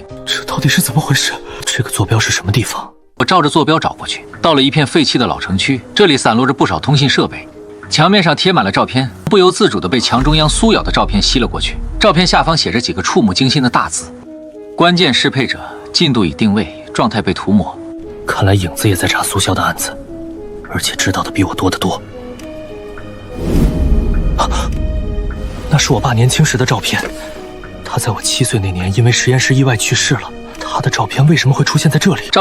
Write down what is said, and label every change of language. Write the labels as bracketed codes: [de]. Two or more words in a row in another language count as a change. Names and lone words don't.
[zh] 這到底是怎麼回事？這個坐標是什麼地方？我照着坐標找過去，到了一片廢棄的老城區，這裡散落着不少通信設備。牆面上貼滿了照片，不由自主地被牆中央蘇瑤的照片吸了過去。照片下方寫着幾個觸目驚心的大字：關鍵適配者，進度已定位，狀態被塗抹。看來影子也在查蘇瀟的案子，而且知道的比我多得多。那是我爸年輕時的照片，他在我7歲那年因為實驗室意外去世了。他的照片為什麼會出現在這裡？